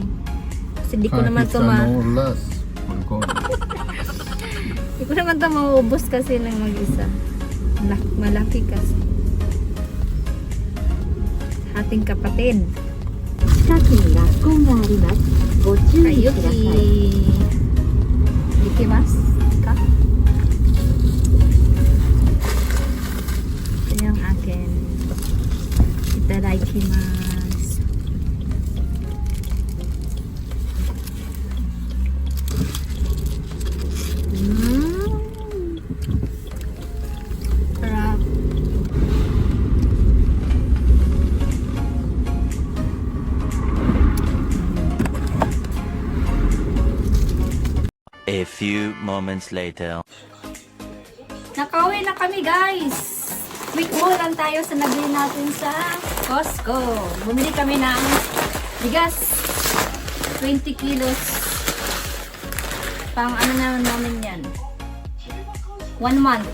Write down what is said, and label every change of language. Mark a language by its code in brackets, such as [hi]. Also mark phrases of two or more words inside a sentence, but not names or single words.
[tl] Kasi di ko naman to di ko naman to mauubos kasi ng mag-isa. Malaki kasi. Hating kapatid. Kay Yuki. [ja] 行きますか? Itadakimasu. [tl] Sarap. [en] A few moments later. [tl] Nakauwi na kami guys. Quick haul lang tayo sa nabili natin sa COSTCO. Bumili kami ng bigas. 20 kilos. Pang ano namin yan. 1 month.